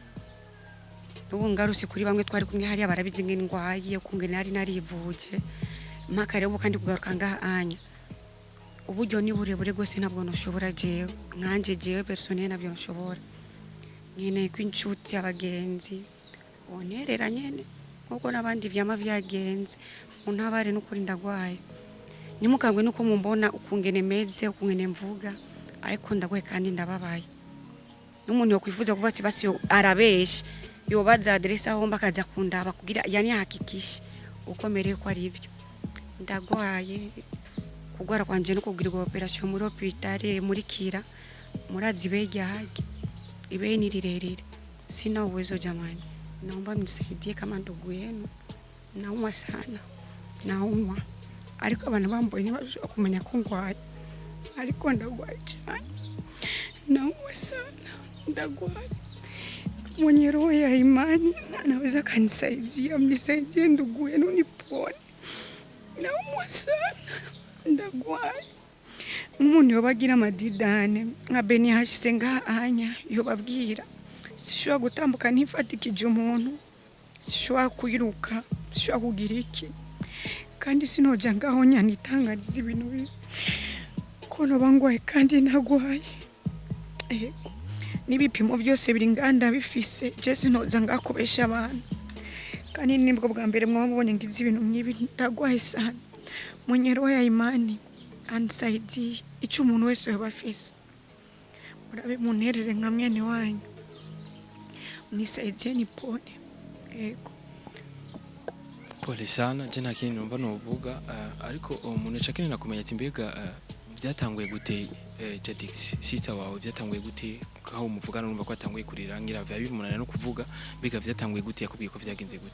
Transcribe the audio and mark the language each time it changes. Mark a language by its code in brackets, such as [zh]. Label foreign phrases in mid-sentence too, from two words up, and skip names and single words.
[rn] ubu ngaruse kuri bamwe twari kumwe hari abarabizi ngene ngwaye kungene ari narivuje mpaka rero kandi kugaruka ngaha anya uburyo ni burebure gose ntabwo noshobora jewe nkanje jewe personnel nabyo noshobora nyene kw'inshuti abagenzi onerera nyene nkuko nabandi vyama vyagenze untabare n'ukuri ndagwaye nimukangwe nuko mumbona ukungene meze ukungene mvuga ariko ndagwaye kandi ndababaye n'umuntu yokwifuza kuvuga ati basi arabeshe yobaza adresse aho mbakaza kundaba kugira yani hakikisha ukomereye ko ari ivyo ndagwaye kugwara kwanje no kugirirwa operation muri hôpital muri kira murazi bejyage ibe ni rirerire [sw] sina uwezo jamani naomba mnisaidie kama ndugu yenu naumwa sana naumwa [rn] ariko abantu bambonye bashobora kumenya ko ngwaye ariko ndagwaye [sw] cyane naumwa sana ndagwaye mwenye roho ya imani anaweza kanisaidia mnisaidie ndugu yenu nipone naumwa sana [rn] ndagwaye umuntu yobagira amadidane nka beni hashise ngaha anya yobabwira sishobora gutambuka ntifatikije umuntu sishobora kwiruka sishobora kugira iki kandi sinoja ngaho nyanitangariza ibintu bibi ko nobangwaye kandi ntagwaye n'ibipimo byose biri nganda bifise je sinoza ngakubesha abantu kandi nibwo bwa mbere mwabonye ngize ibintu nk'ibi ndagwaye sana [sw] mwenye roho ya imani ansaidie [rn] icyo umuntu wese yabafise murabe munterere nka mwene wanyu [sw] mnisaidie nipone [rn] ego [sw] pole sana [rn] je nta kintu numva novuga ariko umuntu acakene nakumenya ati mbega byatanguye gute Jadix sister wawe byatanguye gute aho muvugana numva ko atanguye kurira ngira vya bimunana no kuvuga mbega byatanguye gute yakubwiye ko vyagenze gute